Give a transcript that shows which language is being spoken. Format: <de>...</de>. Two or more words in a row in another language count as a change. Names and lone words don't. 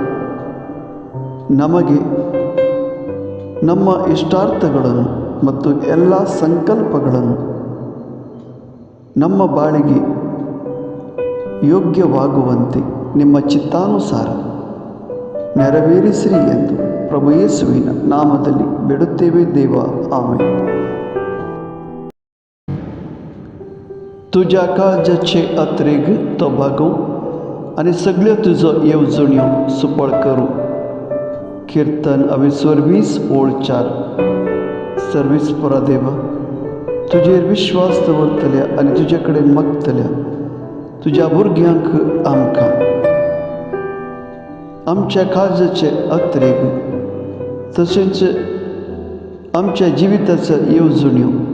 <kn>ನಮಗೆ ನಮ್ಮ ಇಷ್ಟಾರ್ಥಗಳನ್ನು ಮತ್ತು ಎಲ್ಲ ಸಂಕಲ್ಪಗಳನ್ನು ನಮ್ಮ ಬಾಳಿಗೆ ಯೋಗ್ಯವಾಗುವಂತೆ ನಿಮ್ಮ ಚಿತ್ತಾನುಸಾರ ನೆರವೇರಿಸಿರಿ ಎಂದು ಪ್ರಭು ಯೇಸುವಿನ ನಾಮದಲ್ಲಿ ಬೇಡುತ್ತೇವೆ ದೇವ, ಆಮೆನ್.</kn> <kok>तुझ्या काळजाचे अत्रेग तो भागो आणि सगळ्यो तुजो येवजण्यो सुपळ करूं. कीर्तन 20 ओळ 4. सर्वीस पुरा देवा, तुजेर विश्वास दवरतल्या आनी तुजे कडेन मागतल्या तुज्या भुरग्यांक आमकां आमच्या काळजाचे अत्रेग तशेंच आमच्या जिविताच्यो येवजण्यो</kok>